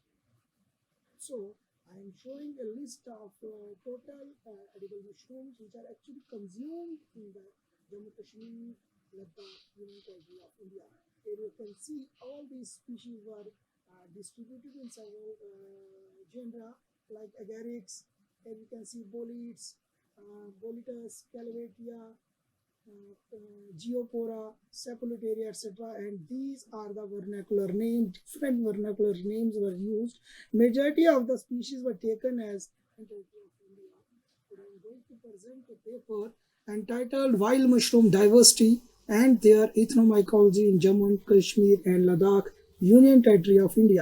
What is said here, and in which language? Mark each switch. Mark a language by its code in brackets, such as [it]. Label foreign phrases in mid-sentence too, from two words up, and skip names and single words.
[en] So I am showing a list of total edible mushrooms which are actually consumed in the Jammu, Kashmir, Ladakh, Union Territory of India. Here you can see all these species were distributed in several genera like agarics. Here you can see bolids, bolitus, calavetia, geopora, sapulitaria, etc. And these are the vernacular names. Different vernacular names were used. Majority of the species were taken as territory of India. Today I am going to present a paper entitled Wild Mushroom Diversity and their Ethnomycology in Jammu and Kashmir and Ladakh, Union Territory of India.